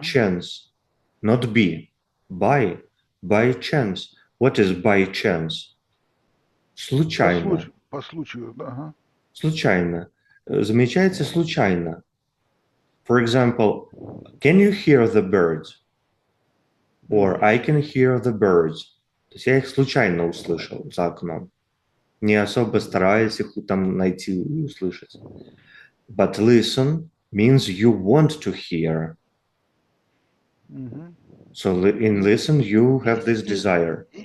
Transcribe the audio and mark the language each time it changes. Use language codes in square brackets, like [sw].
[en] chance, not be. By chance. What is by chance? Случайно. [ru] По случаю, да, ага. Случайно. Замечаете случайно. [en] For example, can you hear the birds? Or I can hear the birds. [ru] То есть я их случайно услышал за окном. Не особо стараясь их там найти и услышать. [en] But listen means you want to hear. Мгм. So in listen, you have this desire.